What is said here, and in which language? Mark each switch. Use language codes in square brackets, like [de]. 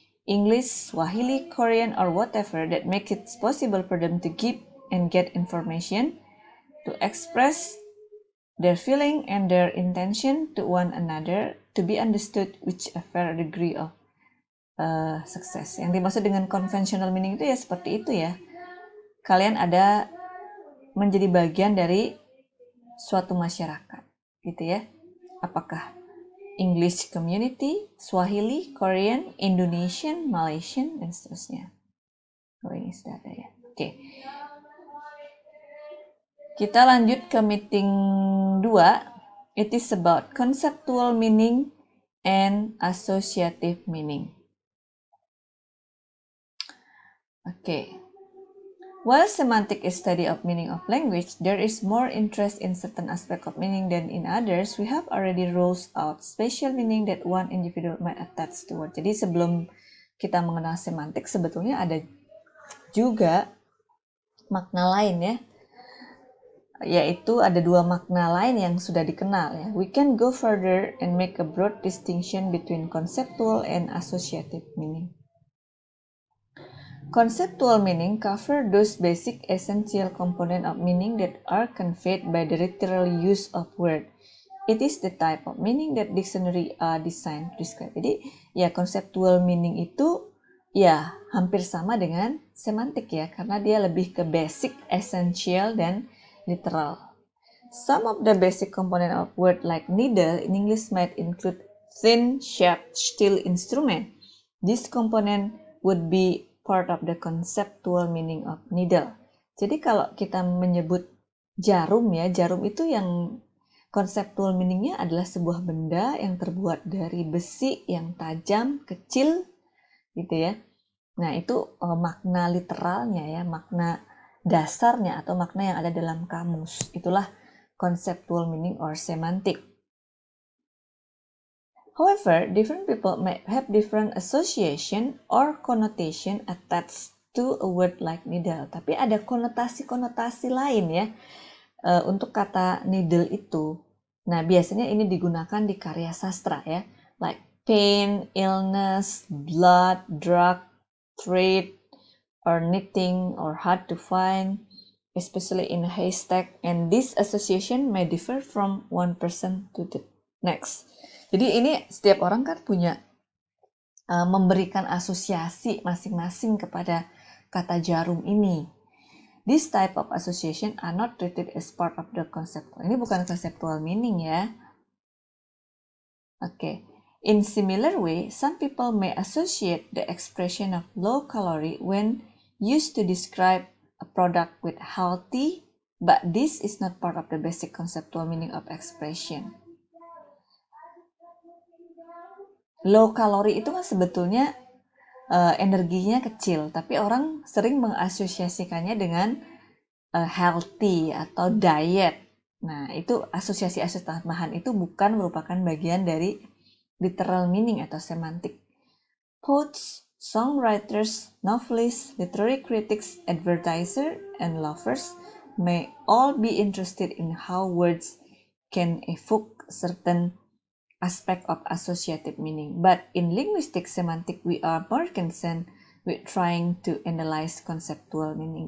[en] English, Swahili, Korean, or whatever that makes it possible for them to give and get information, to express their feeling and their intention to one another, to be understood with a fair degree of success. [id] Yang dimaksud dengan conventional meaning itu ya seperti itu ya. Kalian ada menjadi bagian dari suatu masyarakat, gitu ya. Apakah English community, Swahili, Korean, Indonesian, Malaysian, dan seterusnya. Oh, ini sudah ada ya. Oke. Kita lanjut ke meeting 2. [en] It is about conceptual meaning and associative meaning. Oke. While semantic is study of meaning of language, there is more interest in certain aspect of meaning than in others. We have already ruled out special meaning that one individual might attach to word. [id] Jadi sebelum kita mengenal semantik, sebetulnya ada juga makna lain ya. Yaitu ada dua makna lain yang sudah dikenal ya. [en] We can go further and make a broad distinction between conceptual and associative meaning. Conceptual meaning cover those basic essential components of meaning that are conveyed by the literal use of word. It is the type of meaning that dictionary are designed to describe. [id] Jadi ya conceptual meaning itu ya hampir sama dengan semantik ya, karena dia lebih ke basic, essential, dan literal. [en] Some of the basic component of word like needle in English might include thin, sharp steel instrument. This component would be part of the conceptual meaning of needle. [id] Jadi kalau kita menyebut jarum ya, jarum itu yang conceptual meaningnya adalah sebuah benda yang terbuat dari besi yang tajam, kecil, gitu ya. Nah itu makna literalnya ya, makna dasarnya atau makna yang ada dalam kamus. Itulah [en] conceptual meaning or semantic. However, different people may have different association or connotation attached to a word like needle. [id] Tapi ada konotasi-konotasi lain ya untuk kata needle itu. Nah, biasanya ini digunakan di karya sastra ya, [en] like pain, illness, blood, drug, thread, or knitting, or hard to find, especially in a haystack. And this association may differ from one person to the next. [id] Jadi ini setiap orang kan punya memberikan asosiasi masing-masing kepada kata jarum ini. [en] This type of association are not treated as part of the conceptual. [id] Ini bukan conceptual meaning ya. Oke. [en] In similar way, some people may associate the expression of low calorie when used to describe a product with healthy, but this is not part of the basic conceptual meaning of expression. [id] Low calorie itu kan sebetulnya energinya kecil, tapi orang sering mengasosiasikannya dengan healthy atau diet. Nah, itu asosiasi-asosiasi tambahan itu bukan merupakan bagian dari literal meaning atau semantik. [en] Poets, songwriters, novelists, literary critics, advertisers, and lovers may all be interested in how words can evoke certain aspect of associative meaning. But in linguistic semantic, we are more concerned with trying to analyze conceptual meaning.